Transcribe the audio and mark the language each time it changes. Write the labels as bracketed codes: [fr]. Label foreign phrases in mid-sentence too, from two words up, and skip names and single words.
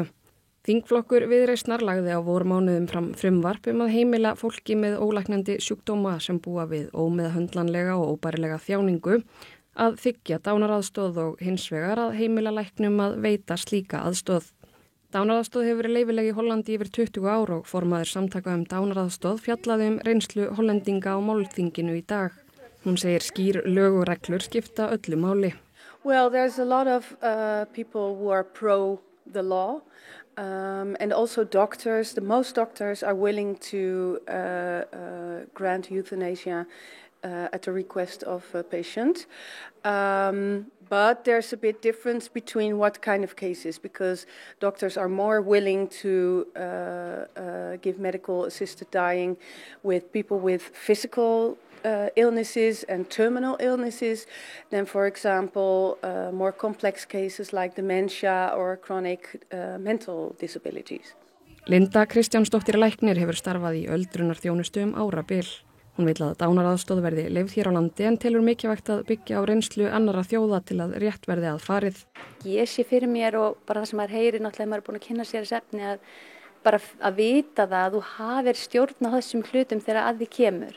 [is] Þingflokkur Viðreisnar lagði á vormánuðum fram frumvarp að heimila fólki með ólæknandi sjúkdóma sem búa við ómeðhöndlanlega og óbærilega þjáningu að þiggja dánaraðstoð og hins vegar að heimila læknum að veita slíka aðstoð. Dánaraðstoð hefur verið leyfileg í Hollandi yfir 20 ár og formaður samtaka dánaraðstoð fjallaði reynslu hollendinga á málþinginu í dag. Hún segir skýr lög og reglur skipta öllu máli. [en] Well, there's a lot of people who are pro the law and also doctors. Most doctors are willing to grant euthanasia at the request of a patient. But there's a bit difference between what kind of cases, because doctors are more willing to give medical assisted dying with people with physical illnesses and terminal illnesses than, for example, more complex cases like dementia or chronic mental disabilities. [is] Linda Kristjánsdóttir læknir hefur starfað í öldrunarþjónustu árabil. Hún vill að dánaraðstoð verði leyfð hér á landi en telur mikilvægt að byggja á reynslu annarra þjóða til að rétt verði að farið. Ég sé fyrir mér og bara það sem maður heyrir náttúrulega maður er búin að kynna sér þessi efni að bara að vita það að þú hafir stjórn á þessum hlutum þegar að því kemur.